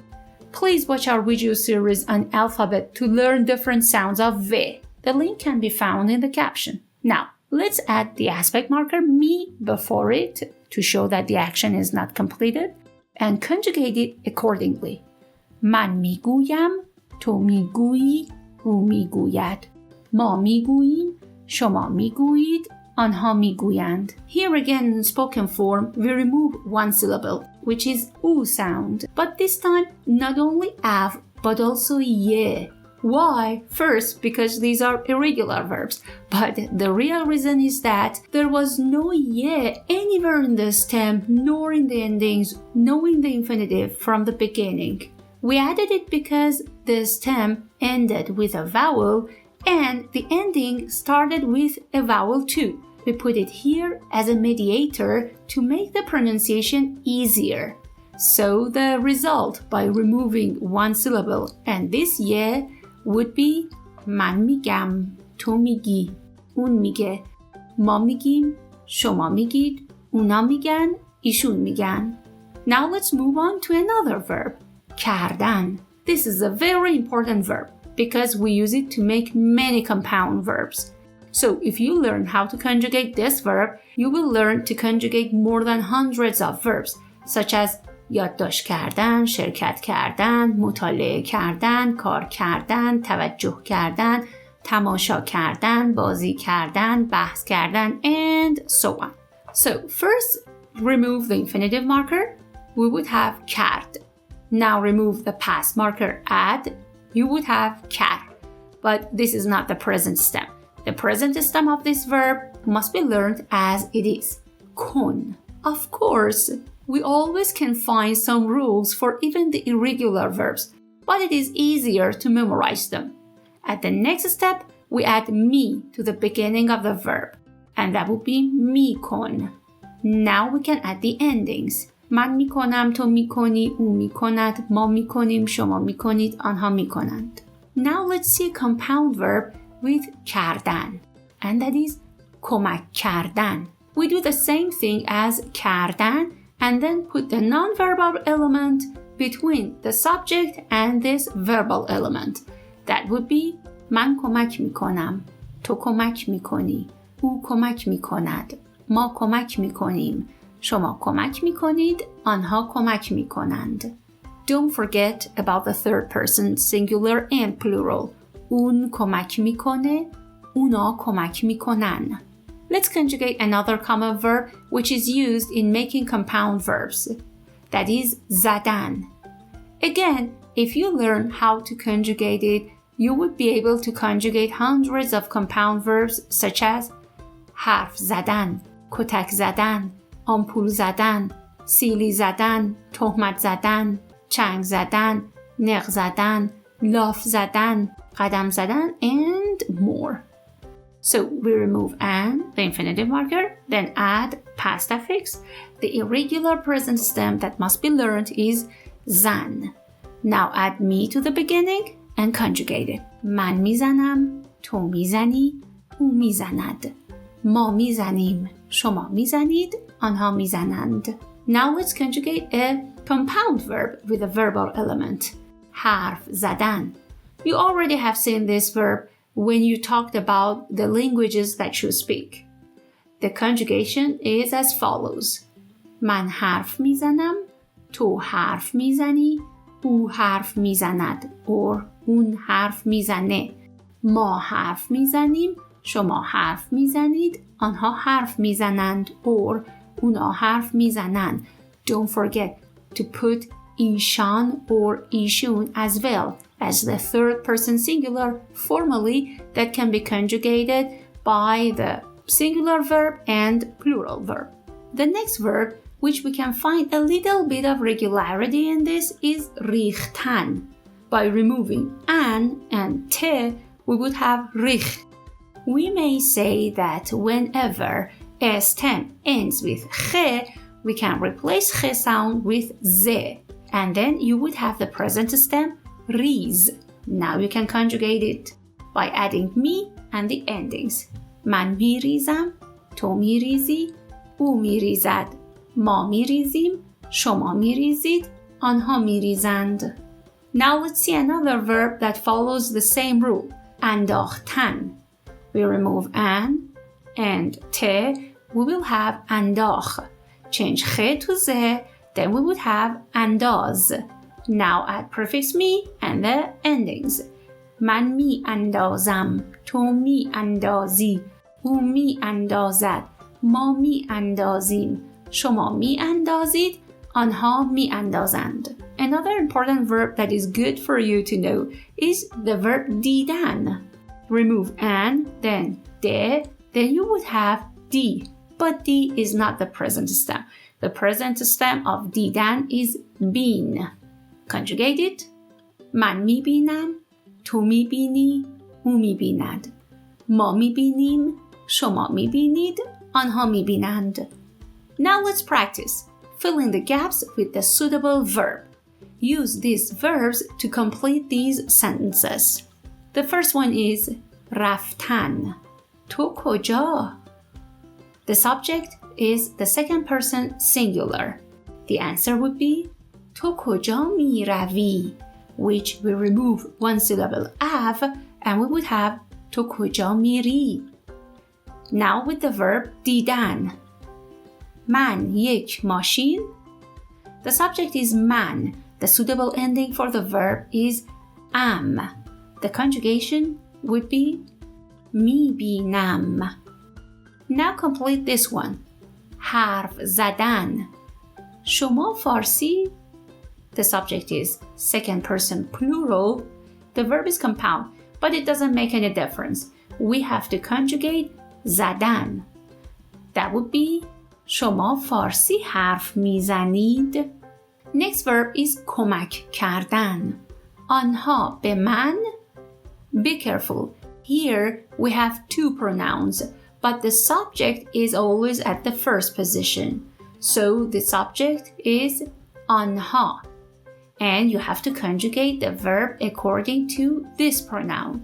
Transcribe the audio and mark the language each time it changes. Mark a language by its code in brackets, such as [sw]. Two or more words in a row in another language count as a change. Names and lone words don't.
[en] Please watch our video series on alphabet to learn different sounds of v. The link can be found in the caption. Now, let's add the aspect marker mi before it to show that the action is not completed and conjugate it accordingly. [fa] من میگویم، تو میگویی، او میگوید. ما میگوییم، شما میگویید، آنها میگویند. [en] Here again in spoken form, we remove one syllable, which is u sound. But this time, not only av, but also ye. Why? First, because these are irregular verbs. But the real reason is that there was no ye anywhere in the stem, nor in the endings, nor in the infinitive from the beginning. We added it because the stem ended with a vowel and the ending started with a vowel too. We put it here as a mediator to make the pronunciation easier. So the result by removing one syllable and this ye would be [fa] من میگم، تو میگی، اون میگه، ما میگیم، شما میگید، اونا میگن، ایشون میگن. [en] Now let's move on to another verb. کردن. This is a very important verb because we use it to make many compound verbs. So if you learn how to conjugate this verb, you will learn to conjugate more than hundreds of verbs, such as [fa] یادداشت کردن، شرکت کردن، مطالعه کردن، کار کردن، توجه کردن، تماشا کردن، بازی کردن، بحث کردن, [en] and so on. So first, remove the infinitive marker. We would have کرد. Now remove the past marker add. You would have کر. But this is not the present stem. The present stem of this verb must be learned as it is. کن. Of course, we always can find some rules for even the irregular verbs, but it is easier to memorize them. At the next step, we add می to the beginning of the verb, and that would be میکن. Now we can add the endings. [fa] من میکنم، تو میکنی، او میکند، ما میکنیم، شما میکنید، آنها میکنند. [en] Now let's see a compound verb with کردن, and that is [fa] کمک کردن. [en] We do the same thing as کردن and then put the non-verbal element between the subject and this verbal element. That would be [fa] من کمک میکنم، تو کمک میکنی، او کمک میکند، ما کمک میکنیم، شما کمک میکنید، آنها کمک میکنند. [en] Don't forget about the third person singular and plural. [fa] اون کمک میکنه، اونا کمک میکنن. [en] Let's conjugate another common verb which is used in making compound verbs. That is زدن. Again, if you learn how to conjugate it, you would be able to conjugate hundreds of compound verbs such as [fa] حرف زدن، کتک زدن، آمپول زدن، سیلی زدن، تهمت زدن، چنگ زدن، نق زدن، لاف زدن، قدم زدن, [en] and more. So we remove an, the infinitive marker, then add past affix. The irregular present stem that must be learned is زن. Now add me to the beginning and conjugate it. [fa] من میزنم، تو میزنی، او میزند. ما میزنیم، شما میزنید، آنها میزنند. [en] Now let's conjugate a compound verb with a verbal element. [fa] حرف زدن. [en] You already have seen this verb when you talked about the languages that you speak. The conjugation is as follows. [fa] من حرف میزنم، تو حرف میزنی، او حرف میزند or اون حرف میزنه. ما حرف میزنیم، شما حرف میزنید، آنها حرف میزنند or اونا حرف میزنند. [en] Don't forget to put ایشان or ایشون as well as the third person singular formally that can be conjugated by the singular verb and plural verb. The next verb, which we can find a little bit of regularity in this, is ریختن. By removing an and te, we would have ریخ. We may say that whenever a stem ends with خ, we can replace خ sound with ز, and then you would have the present stem ریز. Now you can conjugate it by adding me and the endings. [fa] من میریزم، تو میریزی، او میریزد، ما میریزیم، شما میریزید، آنها میریزند. [en] Now let's see another verb that follows the same rule. انداختن. We remove an and te, we will have انداخ. Change خ to ز, then we would have انداز. Now add prefix me and the endings. [fa] من می اندازم، تو می اندازی، او می اندازد، ما می اندازیم، شما می اندازید، آنها می اندازند. [en] Another important verb that is good for you to know is the verb دیدن. Remove an, then de, then you would have di. But di is not the present stem. The present stem of دیدن is been. Conjugate it. من میبینم، تو میبینی، او میبیند. ما میبینیم، شما میبینید، آنها میبینند. Now let's practice. Fill in the gaps with the suitable verb. Use these verbs to complete these sentences. The first one is رفتن. [fa] تو کجا؟ [en] The subject is the second person singular. The answer would be [fa] تو کجا می روی, [en] which we remove one syllable av and we would have [fa] تو کجا میری. [en] Now with the verb دیدن. [fa] من یک ماشین. [en] The subject is man. The suitable ending for the verb is am. The conjugation would be میبینم. Now complete this one. [fa] حرف زدن. شما فارسی. [en] The subject is second person plural. The verb is compound, but it doesn't make any difference. We have to conjugate زدن. That would be [fa] شما فارسی حرف میزنید. [en] Next verb is [fa] کمک کردن. آنها به من. [en] Be careful. Here we have two pronouns, but the subject is always at the first position. So the subject is آنها. And you have to conjugate the verb according to this pronoun.